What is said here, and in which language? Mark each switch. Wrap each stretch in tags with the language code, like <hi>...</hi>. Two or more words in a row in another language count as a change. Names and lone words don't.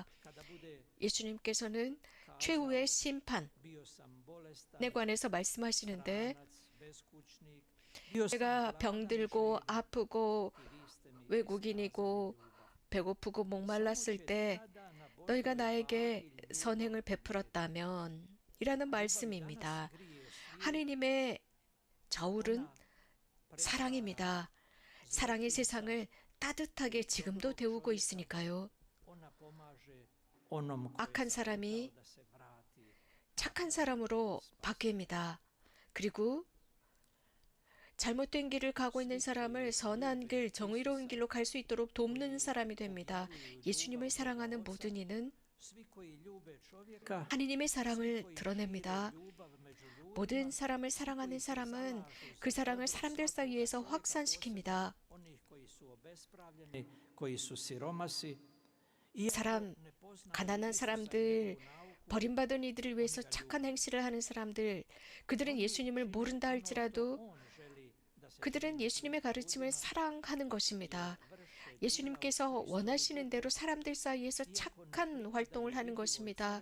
<ko>예수님께서는 최후의 심판에 관해서 말씀하시는데 내가 병들고 아프고 외국인이고 배고프고 목말랐을 때 너희가 나에게 선행을 베풀었다면 이라는 말씀입니다. 하느님의 저울은 사랑입니다. 사랑이 세상을 따뜻하게 지금도 데우고 있으니까요.</ko> <hr>onom koji</hr> <ko>악한</ko> <hr>se</hr> <ko>사람이</ko> <hr>da se vrati.</hr> <ko>착한 사람으로 바뀝니다. 그리고 잘못된 길을 가고 있는 사람을 선한 길, 정의로운 길로 갈 수 있도록 돕는 사람이 됩니다. 예수님을 사랑하는 모든 이는</ko> <hr>Svi koji ljube čovjeka,</hr> <ko>하느님의 사랑을 드러냅니다. 모든 사람을 사랑하는 사람은 그 사랑을 사람들 사이에서 확산시킵니다.</ko> <hr>onih koji su obespravljeni, koji su siromasi,</hr> <ko>사람, 가난한 사람들, 버림받은 이들을 위해서 착한 행실을 하는 사람들, 그들은 예수님을 모른다 할지라도 그들은 예수님의 가르침을 사랑하는 것입니다. 예수님께서 원하시는 대로 사람들 사이에서 착한 활동을 하는 것입니다.</ko>